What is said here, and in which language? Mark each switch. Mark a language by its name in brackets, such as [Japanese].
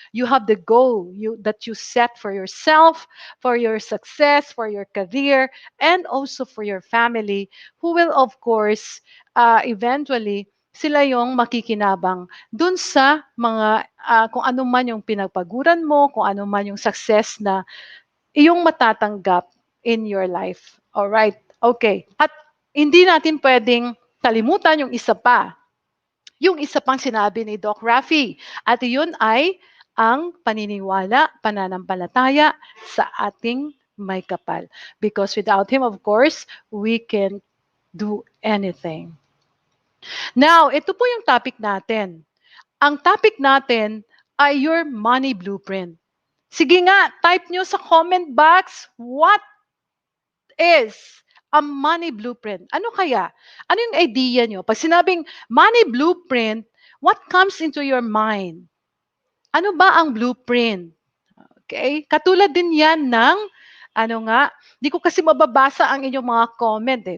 [English] You have the goal that you set for yourself, for your success, for your career, and also for your family, who will of course, eventually, [Filipino] sila yung makikinabang dun sa mga kung ano man yung pinagpaguran mo, kung ano man yung success na iyong matatanggap [English] in your life. Alright? Okay. [Filipino] At hindi natin pwedeng kalimutan yung isa pa. Yung isa pang sinabi ni Doc Rafi. At yun ay ang paniniwala, pananampalataya sa ating may kapal. [English] Because without him, of course, we can do anything. [Filipino] Now, ito po yung topic natin. Ang topic natin ay [English] your money blueprint. [Filipino] Sige nga, type nyo sa comment box, [English] what is a money blueprint? [Filipino] Ano kaya? Ano yung idea nyo? Pag sinabing [English] money blueprint, what comes into your mind? [Filipino] Ano ba ang blueprint? Okay? Katulad din yan ng, ano nga, di ko kasi mababasa ang inyong mga comment eh.